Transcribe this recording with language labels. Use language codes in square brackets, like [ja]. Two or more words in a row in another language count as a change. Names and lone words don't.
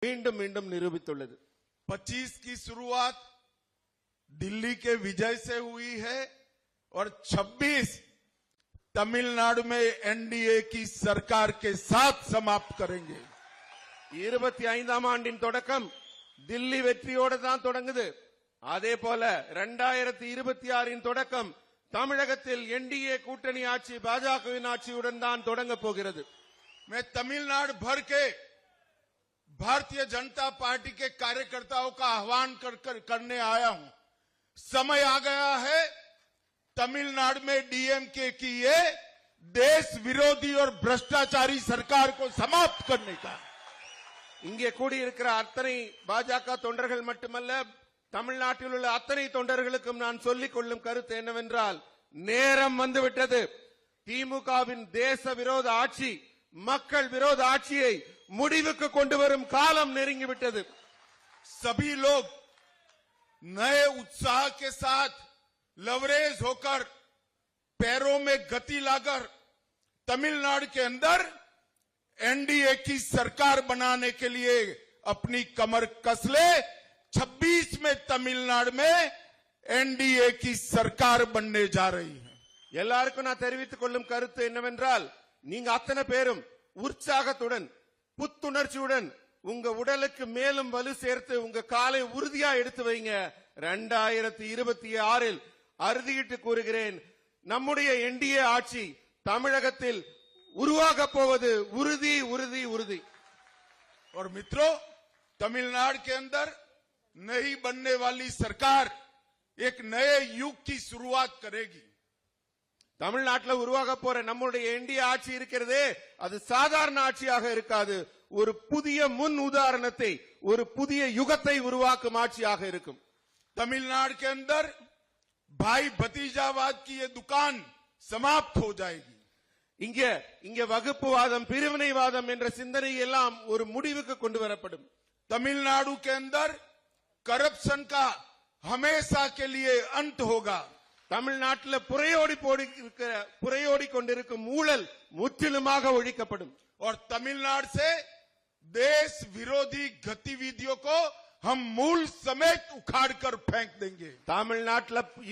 [ta] மீண்டும் மீண்டும் நிரூபித்துள்ளது. [hi] 25 की शुरुआत दिल्ली के विजय से हुई है और 26 तमिलनाडु में एनडीए की सरकार के साथ समाप्त करेंगे. [ta] 25ஆம் ஆண்டின் தொடக்கம் தில்லி வெற்றியோடு தான் தொடங்குது. அதே போல 2026 தொடக்கம் தமிழகத்தில் என்டிஏ கூட்டணி ஆட்சி பாஜகவின் ஆட்சியுடன் தான் தொடங்க போகிறது. [hi] मैं तमिलनाडु भर के भारतीय जनता पार्टी के कार्यकर्ताओं का आह्वान करने आया हूं. समय आ गया है तमिलनाडु में डीएमके की ये देश विरोधी और भ्रष्टाचारी सरकार को समाप्त करने का. [ta] இங்கே கூடியிருக்கிற அத்தனை பாஜக தொண்டர்கள் மட்டுமல்ல, தமிழ்நாட்டில் உள்ள அத்தனை தொண்டர்களுக்கும் நான் சொல்லிக் கொள்ளும் கருத்து என்னவென்றால், நேரம் வந்துவிட்டது. திமுகவின் தேச விரோத ஆட்சி, மக்கள் விரோத ஆட்சியை முடிவுக்கு கொண்டு வரும் காலம் நெருங்கிவிட்டது. [hi] सभी लोग नए उत्साह के साथ लवरेज होकर पैरों में गति लाकर तमिलनाडु के अंदर एनडीए की सरकार बनाने के लिए अपनी कमर कस ले. 26 में तमिलनाडु में एनडीए की सरकार बनने जा रही है. [ta] எல்லாருக்கும் நான் தெரிவித்துக் கொள்ளும் கருத்து என்னவென்றால், நீங்க அத்தனை பேரும் உற்சாகத்துடன் புத்துணர்ச்சியுடன் உங்க உடலுக்கு மேலும் வலு சேர்த்து உங்க காலை உறுதியா எடுத்து வைங்க. 2026 அறுதியிட்டு கூறுகிறேன், நம்முடைய என்டிஏ ஆட்சி தமிழகத்தில் உருவாக போவது உறுதி உறுதி உறுதி. [hi] और मित्रों, तमिलनाडु के अंदर नई बनने वाली सरकार एक नए युग की शुरुआत करेगी. [ta] தமிழ்நாட்டில் உருவாக போற நம்முடைய என்டிஏ ஆட்சி இருக்கிறதே, அது சாதாரண ஆட்சியாக இருக்காது. ஒரு புதிய முன் உதாரணத்தை, ஒரு புதிய யுகத்தை உருவாக்கும் ஆட்சியாக இருக்கும். [hi] तमिलनाडु के अंदर भाई भतीजावाद की ये दुकान समाप्त हो जाएगी. [ta] இங்கே வகுப்புவாதம், பிரிவினைவாதம் என்ற சிந்தனை எல்லாம் ஒரு முடிவுக்கு கொண்டு வரப்படும். [hi] तमिलनाडु के अंदर करप्शन का हमेशा के लिए अंत होगा. [ta] தமிழ்நாட்டில் புரையோடி கொண்டிருக்கும் ஊழல் முற்றிலுமாக ஒழிக்கப்படும். [hi] और तमिलनाडु से देश विरोधी गतिविधियों को हम मूल समेत उखाड़कर फेंक देंगे. [ta] தமிழ்நாட்டில்